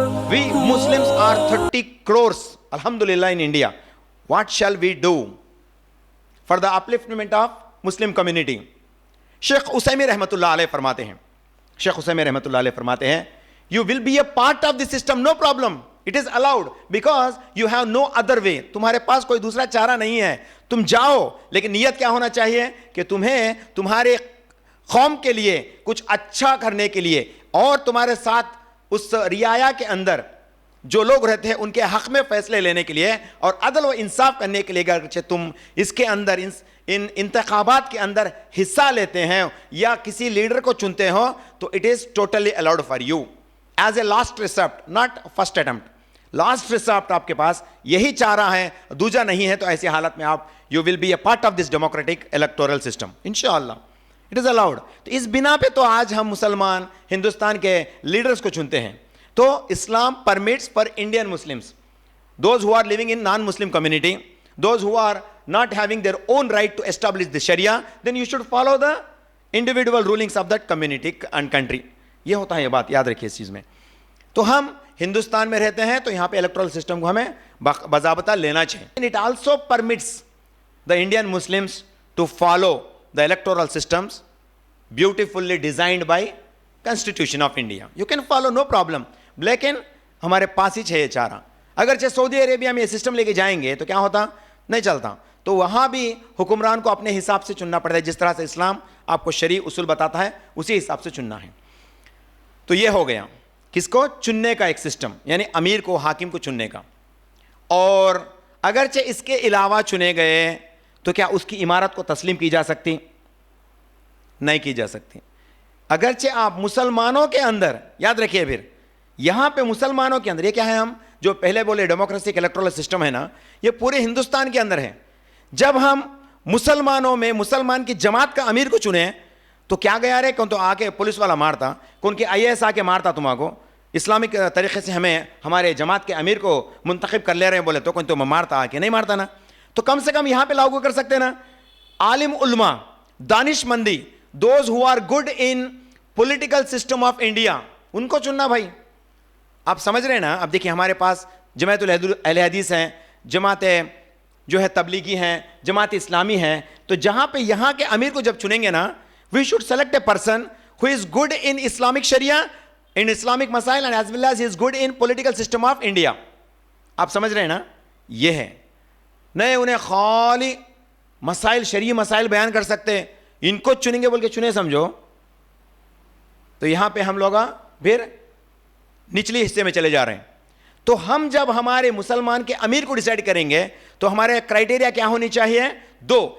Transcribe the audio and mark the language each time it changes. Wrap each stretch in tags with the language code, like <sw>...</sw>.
<en>We Muslims are 30 crores, Alhamdulillah, in India. What shall we do for the upliftment of Muslim community? Sheikh Usaymi Rahmatullah Alayh</en> <ur>فرماتے ہیں,</ur> <en>Sheikh Usaymi Rahmatullah Alayh فرماتے ہیں, you will be a part of the system, no problem. It is allowed because you have no other way.</en> <ur>تمہارے پاس کوئی دوسرا چارہ نہیں ہے, تم جاؤ, لیکن نیت کیا ہونا چاہیے کہ تمہیں تمہارے قوم کے لیے کچھ اچھا کرنے کے لیے اور تمہارے ساتھ اس رعایا کے اندر جو لوگ رہتے ہیں ان کے حق میں فیصلے لینے کے لیے اور عدل و انصاف کرنے کے لیے اگرچہ تم اس کے اندر ان انتخابات کے اندر حصہ لیتے ہیں یا کسی لیڈر کو چنتے ہو تو</ur> <en>it is totally allowed for you as a last resort, not first attempt.</en> <ur>Last resort آپ کے پاس یہی چارہ ہے, دوجا نہیں ہے, تو ایسی حالت میں آپ</ur> <en>you will be a part of this democratic electoral system. انشاءاللہ it is allowed.</en> <ur>تو اس بنا پہ تو آج ہم مسلمان ہندوستان کے لیڈرز کو چنتے ہیں.</ur> <en>تو اسلام permits for Indian Muslims, those who are living in non-Muslim community, those who are not having their own right to establish the Sharia, then you should follow the individual rulings of that community and country.</en> <ur>یہ ہوتا ہے, یہ بات یاد رکھیے اس چیز میں. تو ہم ہندوستان میں رہتے ہیں تو یہاں پہ الیکٹرل سسٹم کو ہمیں باضابطہ لینا چاہیے.</ur> <en>And it also permits the Indian Muslims to follow the electoral systems beautifully designed by Constitution of India. You can follow, no problem.</en> <ur>لیکن ہمارے پاس ہی ہے چارہ. اگرچہ سعودی عربیہ میں یہ سسٹم لے کے جائیں گے تو کیا ہوتا, نہیں چلتا. تو وہاں بھی حکمران کو اپنے حساب سے چننا پڑتا ہے, جس طرح سے اسلام آپ کو شرعی اصول بتاتا ہے اسی حساب سے چننا ہے. تو یہ ہو گیا کس کو چننے کا ایک سسٹم, یعنی امیر کو, حاکم کو چننے کا. اور اگرچہ اس کے علاوہ چنے گئے تو کیا اس کی امارت کو تسلیم کی جا سکتی؟ نہیں کی جا سکتی. اگرچہ آپ مسلمانوں کے اندر, یاد رکھیے پھر یہاں پہ مسلمانوں کے اندر, یہ کیا ہے, ہم جو پہلے بولے ڈیموکریسک الیکٹرل سسٹم ہے نا, یہ پورے ہندوستان کے اندر ہے. جب ہم مسلمانوں میں مسلمان کی جماعت کا امیر کو چنے تو کیا گیا رہے, کون تو آ کے پولیس والا مارتا, کون کے IAS آ کے مارتا تمہارے کو, اسلامک طریقے سے ہمیں ہمارے جماعت کے امیر کو منتخب کر لے رہے ہیں بولے تو کون تو مارتا آ کے, نہیں مارتا نا. تو کم سے کم یہاں پہ لاگو کر سکتے نا. عالم علماء, دانش مندی,</ur> <en>those who are good in political system of India,</en> <ur>ان کو چننا بھائی. آپ سمجھ رہے ہیں نا. اب دیکھیں ہمارے پاس جماعت اہل حدیث ہیں, جماعت جو ہے تبلیغی ہیں, جماعت اسلامی ہیں. تو جہاں پہ یہاں کے امیر کو جب چنیں گے نا,</ur> <en>we should select a person who is good in Islamic Sharia, in Islamic مسائل, and as well as he is good in political system of India.</en> <ur>آپ سمجھ رہے ہیں نا. یہ ہے, نئے انہیں خالی مسائل, شرعی مسائل بیان کر سکتے, ان کو چنیں گے بول کے چنے سمجھو. تو یہاں پہ ہم لوگ پھر نچلی حصے میں چلے جا رہے ہیں. تو ہم جب ہمارے مسلمان کے امیر کو ڈیسائیڈ کریں گے تو ہمارے کرائٹیریا کیا ہونی چاہیے, دو.</ur>